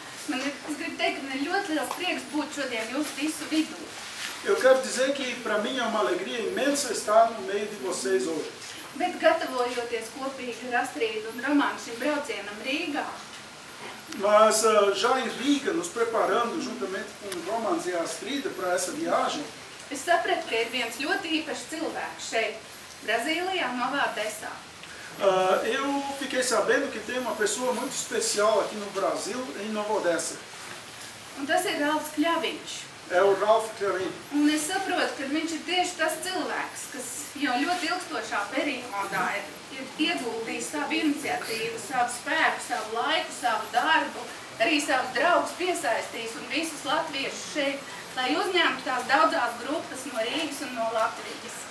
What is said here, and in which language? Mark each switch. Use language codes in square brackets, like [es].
[lv] Es gribu teikt, ka man ir ļoti liels prieks būt šodien jūsu visu vidū. [pt] Eu quero dizer que para mim é uma alegria imensa estar no meio de vocês hoje. [lv] Bet gatavojoties kopīgi ar Astrīdu un Romānu šim braucienam Rīgā, [pt] Mas já em Riga, nos preparando juntamente com Romans e Astrida para essa viagem, [lv] es sapratu, ka ir viens ļoti īpašs cilvēks šeit, Brazīlijā, no vārda Esā. [pt] eu fiquei sabendo que tem uma pessoa muito especial aqui no Brasil, em Nova Odessa. [lv] Un tas ir Ralfs Kļaviņš. [pt] É o Ralf Kļaviņš. [lv] Un es saprotu, ka viņš ir tieši tas cilvēks, kas jau ļoti ilgstošā periodā ir ieguldījis savu iniciatīvu, savu spēku, savu laiku, savu darbu, arī savus draugus piesaistījis un visus latviešus šeit, lai uzņemtu tās daudzās grupas no Rīgas un no Latvijas.